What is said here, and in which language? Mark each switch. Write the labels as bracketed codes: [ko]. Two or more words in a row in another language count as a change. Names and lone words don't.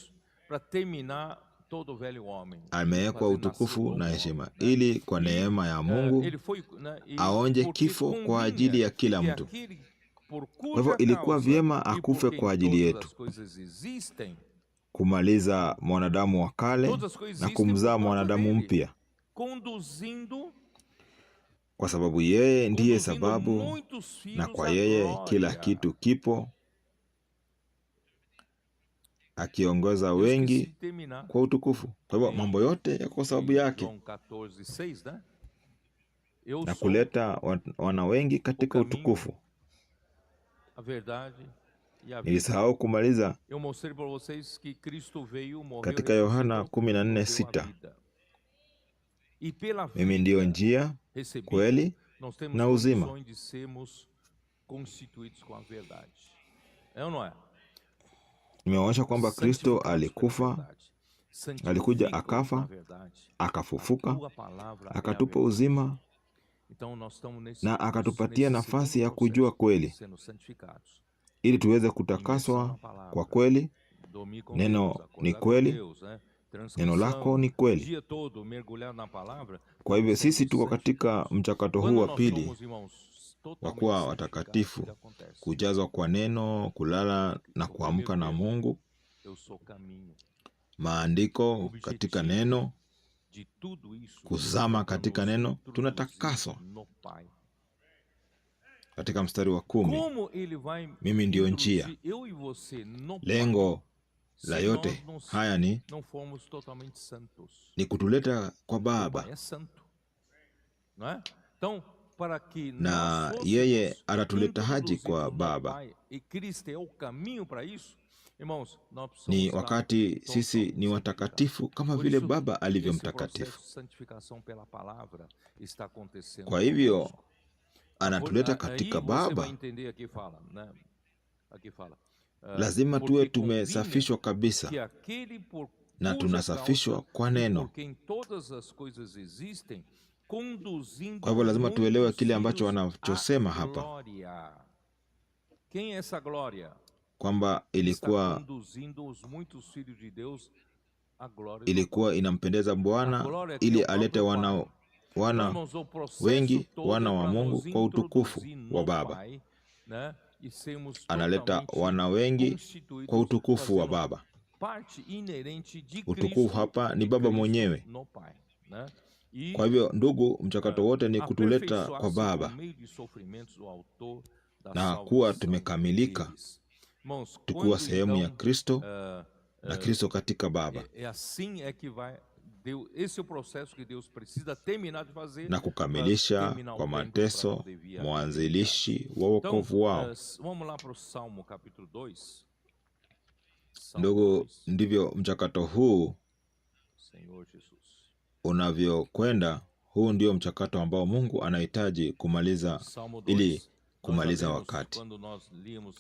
[sw] Amewekwa utukufu na heshima ili kwa neema ya Mungu aonje kifo kwa ajili ya kila mtu. Kwa hivyo ilikuwa vyema akufe kwa ajili yetu, kumaliza mwanadamu wa kale na kumzaa mwanadamu mpya. kwa sababu yeye ndiye [pt] conduzindo [sw] sababu, [pt] muitos [sw] na [pt] filhos [sw] kwa [pt] à [sw] yeye kila [pt] glória. [sw] kitu kipo, akiongoza [pt] Eu esqueci [sw] wengi [pt] de terminar. [sw] kwa utukufu. Kwa hivyo mambo yote yako kwa sababu [pt] Em [sw] yake, [pt] João 14:6, né? Eu [sw] na [pt] sou [sw] kuleta wana wengi katika [pt] caminho, [sw] utukufu. [pt] a verdade e a vida. [sw] Nilisahau kumaliza [pt] Eu mostrei para vocês que Cristo veio, morreu, [sw] katika Yohana [pt] ressuscitou, nos deu a [sw] 14:6, [pt] vida. E pela [sw] mimi ndiyo [pt] vida [sw] njia, [pt] recebida, [sw] kweli [pt] nós temos [sw] na uzima. [pt] condições de sermos constituídos com a verdade. É ou não é? [sw] Nimeonyesha kwamba Kristo [pt] Santificados pela [sw] alikufa, [pt] verdade. [sw] alikuja [pt] Santifica-os [sw] akafa, [pt] na verdade. A [sw] akafufuka, [pt] tua palavra é a [sw] akatupa [pt] verdade. [sw] uzima [pt] Então nós estamos nesse, [sw] na akatupatia [pt] nesse [sw] nafasi [pt] segundo [sw] ya kujua [pt] processo, [sw] kweli, [pt] sendo santificados. [sw] ili tuweze [pt] Imersão [sw] kutakaswa [pt] na palavra, [sw] kwa kweli. [pt] dormir com [sw] Neno [pt] Deus, [sw] ni [pt] acordar com [sw] kweli, [pt] Deus, né? [sw] neno lako [pt] Transcrição, [sw] ni [pt] o [sw] kweli. [pt] dia todo mergulhado na palavra. [sw] Kwa hivyo [pt] Estamos [sw] sisi [pt] sendo [sw] tuko katika [pt] santificados. [sw] mchakato huu [pt] Quando [sw] wa [pt] nós [sw] pili [pt] somos, irmãos, [sw] wa [pt] totalmente [sw] kuwa [pt] santificados, o que [sw] watakatifu, [pt] acontece? [sw] kujazwa kwa neno, kulala na [pt] O [sw] kuamka [pt] primeiro [sw] na [pt] termo, [sw] Mungu, [pt] eu sou caminho. [sw] maandiko katika neno, [pt] De tudo isso, [sw] kuzama katika neno, [pt] introduzir [sw] tunatakaswa. [pt] no Pai. [sw] Katika mstari wa 10, [pt] Como ele vai [sw] mimi ndiyo njia. [pt] introduzir eu e você no Pai, [sw] Lengo la [pt] se [sw] yote [pt] nós [sw] haya [pt] não formos totalmente santos? [sw] ni kutuleta kwa [pt] O Pai [sw] Baba, [pt] é santo, não é? Então, para que [sw] na [pt] nós fôssemos [sw] yeye atatuleta haji [pt] introduzidos [sw] kwa [pt] no [sw] Baba. [pt] Pai, e Cristo é o caminho para isso, irmãos, nós precisamos [sw] Ni [pt] estar [sw] wakati sisi [pt] totalmente [sw] ni [pt] santificados. [sw] watakatifu kama [pt] Por [sw] vile [pt] isso, [sw] Baba alivyo [pt] esse processo [sw] mtakatifu. [pt] de santificação pela palavra está acontecendo [sw] Kwa hivyo [pt] conosco. [sw] anatuleta [pt] Aí [sw] katika [pt] você vai [sw] Baba. [pt] entender, aqui fala, né? Aqui fala, [sw] Lazima tuwe [pt] porque convinha [sw] tumesafishwa [pt] que [sw] kabisa, [pt] aquele por [sw] na [pt] cuja [sw] tunasafishwa [pt] causa [sw] kwa [pt] e por [sw] neno. [pt] quem todas as coisas existem, conduzindo [sw] Kwa hivyo lazima tuelewe [pt] muitos [sw] kile ambacho [pt] filhos [sw] wanachosema [pt] à [sw] hapa, [pt] glória. Quem é essa glória? [sw] kwamba [pt] Está [sw] ilikuwa [pt] conduzindo os muitos filhos de Deus à glória do [sw] ilikuwa inampendeza [pt] A [sw] Bwana [pt] glória que é [sw] ili [pt] o [sw] alete [pt] próprio Pai. [sw] wana [pt] Então, [sw] wana [pt] irmãos, o processo [sw] wengi, [pt] todo [sw] wana [pt] é [sw] wa [pt] para [sw] Mungu [pt] nos [sw] kwa utukufu [pt] introduzir [sw] wa [pt] no [sw] Baba. [pt] Pai, né? E sermos [sw] Analeta [pt] totalmente [sw] wana wengi [pt] constituídos, [sw] kwa utukufu wa [pt] fazendo [sw] Baba. [pt] parte inerente de [sw] Utukufu [pt] Cristo [sw] hapa ni [pt] e [sw] Baba [pt] Cristo [sw] mwenyewe. [pt] no Pai, né? E [sw] Kwa hivyo ndugu, mchakato wote ni kutuleta kwa [pt] aperfeiçoar-se [sw] Baba [pt] por meio de sofrimentos o autor da [sw] na kuwa [pt] salvação [sw] tumekamilika, [pt] deles. Irmãos, [sw] tukuwa [pt] quando [sw] sehemu ya [pt] então [sw] Kristo na Kristo katika Baba, [pt] é assim é que vai Deus, esse é o processo que Deus precisa terminar de fazer [sw] na [pt] para [sw] kukamilisha [pt] terminar o [sw] kwa [pt] tempo para [sw] mateso [pt] poder vir a [sw] mwanzilishi wa [pt] Então, [sw] wokovu wao. [pt] vamos lá para o Salmo capítulo 2. Salmo [sw] Ndugu, [pt] 2, [sw] ndivyo mchakato huu [pt] Senhor Jesus. [sw] unavyokwenda. Huu ndio mchakato ambao Mungu anahitaji kumaliza [pt] Salmo 2, [sw] ili [pt] nós [sw] kumaliza [pt] sabemos [sw] wakati. [pt] quando nós líamos